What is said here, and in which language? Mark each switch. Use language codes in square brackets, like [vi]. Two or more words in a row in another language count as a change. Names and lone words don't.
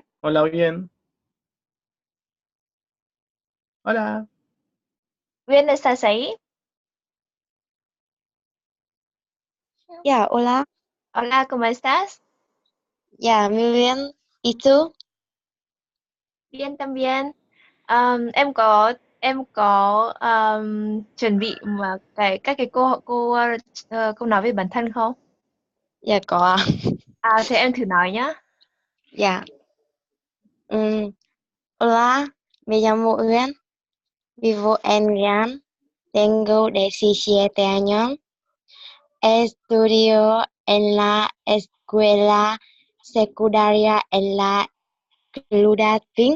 [es] Hola, Uyên. Hola. Uyên, ¿estás ahí? Ya, hola. Hola, ¿cómo estás? Ya, muy bien. ¿Y tú? Bien también. [vi] Em có chuẩn bị mà các cái câu nói về bản thân không? Dạ có. Thế em thử nói nhá. [es] Ya. Hola, me llamo Hương. Vivo en Gran. Tengo 17 años. Estudio en la escuela secundaria en la Ciudad Vinh.